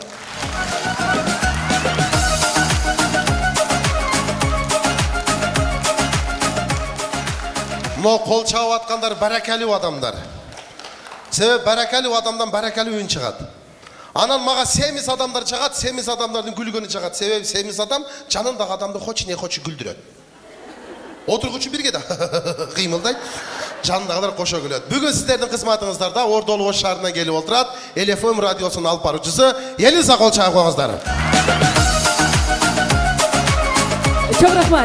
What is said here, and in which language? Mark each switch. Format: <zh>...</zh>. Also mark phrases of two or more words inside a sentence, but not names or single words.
<ky>Но кол чабып аткандар баракалуу адамдар. Себеби баракалуу адамдан баракалуу үн чыгат. Анан мага семиз адамдар чыгат, семиз адамдардын күлгөнү чыгат. Себеби семиз адам жанындагы адамды</ky> <ru>хоч не хочу</ru> <ky>күлдүрөт. Отургучу бирге да кыймылдайт, жанындагылар кошо күлөт. Бүгүн сиздердин кызматыңыздарда Ордолу Ош шаарынан келип отурат ЛФМ радиосунун алып баруучусу Элиза, кол чабып коюңуздар. Чоң рахмат.</ky>